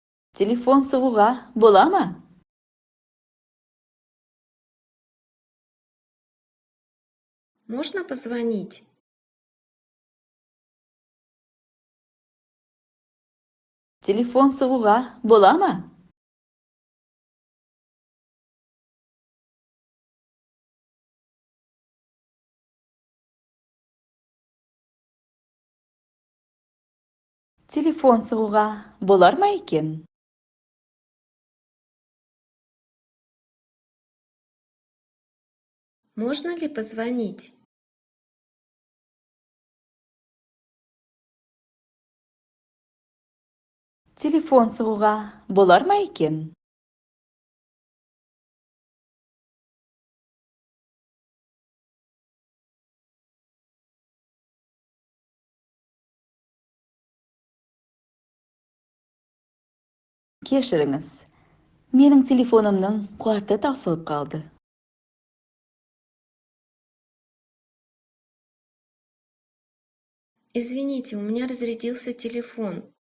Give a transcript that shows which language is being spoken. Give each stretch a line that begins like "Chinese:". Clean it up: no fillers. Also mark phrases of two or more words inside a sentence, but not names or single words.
Kazakh: Телефон соғуға бола ма?
Russian: Можно позвонить?
Kazakh: Телефон соғуға бола ма? Телефон соғуға болар ма екен?
Russian: Можно ли позвонить?
Kazakh: Телефон соғуға болар ма екен? Кешіріңіз, менің телефонымның қуаты таусылып қалды.
Russian: Извините, у меня разрядился телефон.